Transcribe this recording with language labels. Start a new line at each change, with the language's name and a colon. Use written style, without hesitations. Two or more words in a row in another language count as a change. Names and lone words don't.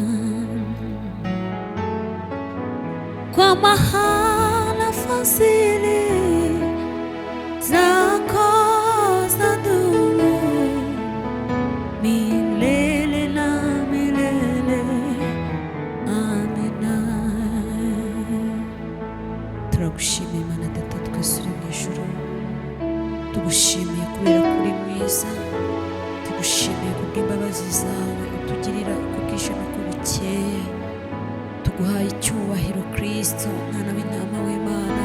Swahili: Kwa maana fadhili zako zadumu milele na milele. Amina.
Kinyarwanda: Turagushimiye Mana Data twese uri mu ijuru, tugushimiye kubera ko uri mwiza, tugushimiye kubw'imbabazi zawe utugirira uko bwije n'uko bukeye. Tuguhaye icyubahiro Kristo, Mwana w'intama w'Imana.